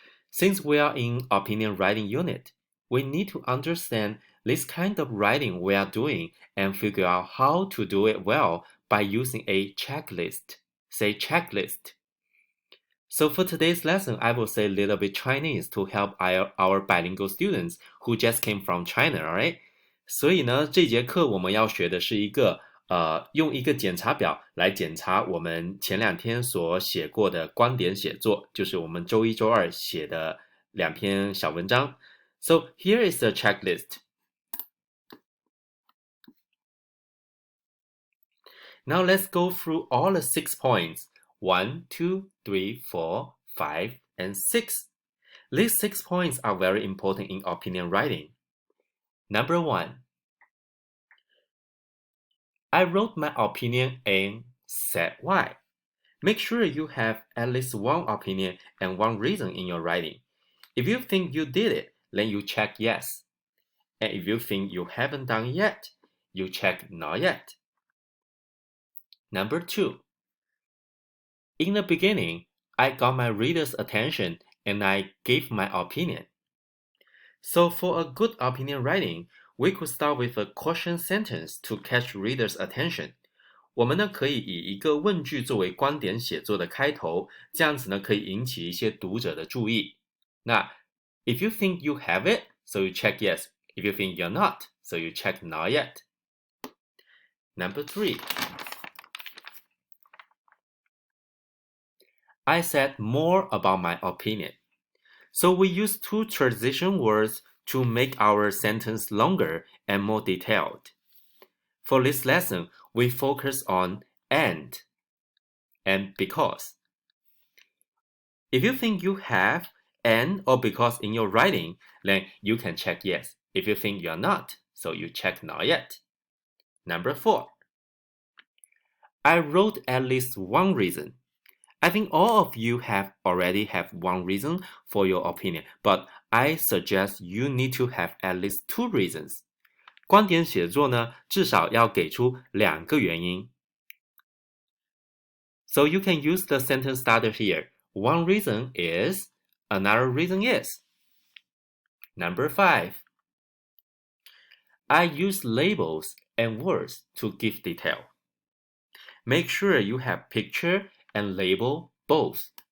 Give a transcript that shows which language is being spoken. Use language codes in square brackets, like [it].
[en] Since we are in opinion writing unit, we need to understand this kind of writing we are doing and figure out how to do it well by using a checklist. Say checklist. So for today's lesson, I will say a little bit Chinese to help our bilingual students who just came from China, alright? [zh] 所以呢，这节课我们要学的是用一个检查表来检查我们前2天所写过的观点写作，就是我们周一、周二写的2篇小文章。 [en] So here is the checklist. Now let's go through all the 6 points. 1, 2, 3, 4, 5, and 6. These 6 points are very important in opinion writing. Number 1. I wrote my opinion and said why. Make sure you have at least one opinion and one reason in your writing. If you think you did it, then you check yes. And if you think you haven't done it yet, you check not yet. Number 2. In the beginning, I got my reader's attention and I gave my opinion. So for a good opinion writing, we could start with a question sentence to catch reader's attention. [zh] 我们呢可以以一个问句作为观点写作的开头，这样子呢可以引起一些读者的注意。 [en] 那 if you think you have it, so you check yes. If you think you're not, so you check not yet. Number 3. I said more about my opinion. So we use 2 transition words to make our sentence longer and more detailed. For this lesson, we focus on and because. If you think you have and or because in your writing, then you can check yes. If you think you're not, so you check not yet. Number 4. I wrote at least one reason. I think all of you already have one reason for your opinion, but I suggest you need to have at least 2 reasons. [zh] 观点写作呢，至少要给出2个原因。 [en] So you can use the sentence starter here. One reason is, another reason is. Number 5. I use labels and words to give detail. Make sure you have picture and label both.